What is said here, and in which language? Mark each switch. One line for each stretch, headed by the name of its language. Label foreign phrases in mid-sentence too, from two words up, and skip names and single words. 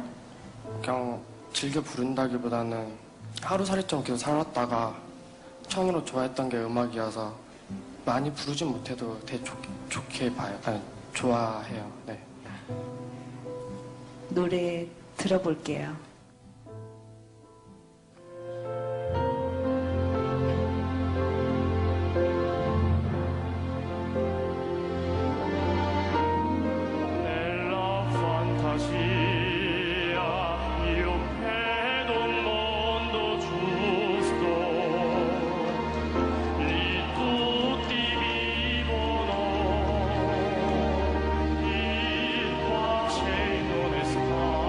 Korean: 그냥 즐겨 부른다기보다는 하루살이처럼 계속 살았다가 처음으로 좋아했던 게 음악이어서 많이 부르진 못해도 좋게 봐요. 아니, 좋아해요. 네. 노래 들어볼게요.
Italian: Nella fantasia io vedo un mondo giusto, lì tutti vivono in pace e in onestà.